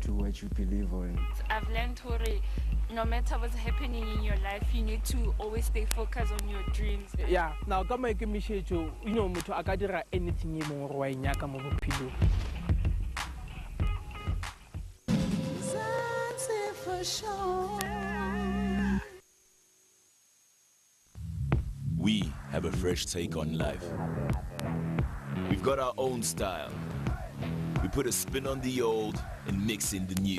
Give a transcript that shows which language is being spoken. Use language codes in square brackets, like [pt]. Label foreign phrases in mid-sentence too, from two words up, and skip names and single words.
[en] what you believe in. I've learned hore no matter what's happening in your life, you need to always stay focused on your dreams. Yeah, now [nso] ka maikemišetšo motho a ka dira anything e mong gore wa e nyaka mo bophelong. [en] We have a fresh take on life. We've got our own style. We put a spin on the old and mix in the new.